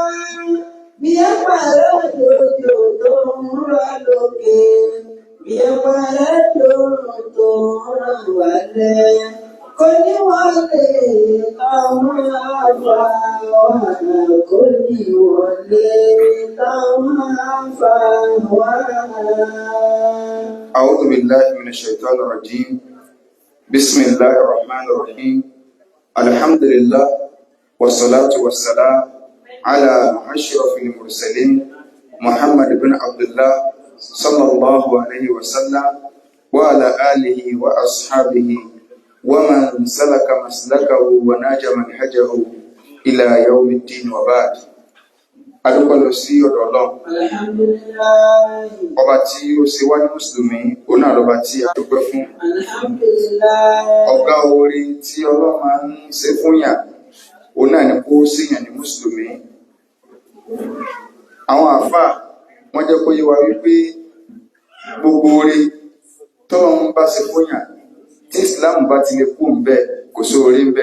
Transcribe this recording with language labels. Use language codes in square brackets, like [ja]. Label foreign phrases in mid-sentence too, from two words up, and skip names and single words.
[yo] Bí ẹ̀pẹ̀rẹ̀ lójó tó ń rọ̀ lókè. Bí ẹ̀pẹ̀rẹ̀ lòrùn tó ń rọ̀ wálẹ̀. Kò ní wọlé táwọn àgbà wà. Kò ní wọlé táwọn àgbà wà. [ar] أعوذ بالله من الشيطان الرجيم. بسم الله الرحمن الرحيم. الحمد لله والصلاة والسلام على أشرف المرسلين محمد بن عبد الله صلى الله عليه وسلم وعلى آله وأصحابه ومن سلك مسلكه وناج منهجه إلى يوم الدين وبعد. [yo] Adúpẹ́ lọ sí ọ̀dọ̀ Ọlọ́run. Alhamdulillah. Ọba tí ó ṣe wá ní Mùsùlùmí, òun náà lọ́ba tí a dúpẹ́ fún. Alhamdulillah. Ọ̀gá orí tí Ọlọ́run máa ń ṣe fún yàn, òun náà ni kó ṣèyàn ní Mùsùlùmí. Àwọn àfáà wọ́n jẹ́ kó yé wa wípé gbogbo orí tọ́lọ́run bá ṣe fún yàn, tí Ìsìláàmù bá ti lè kú ń bẹ, kò sóore ń bẹ.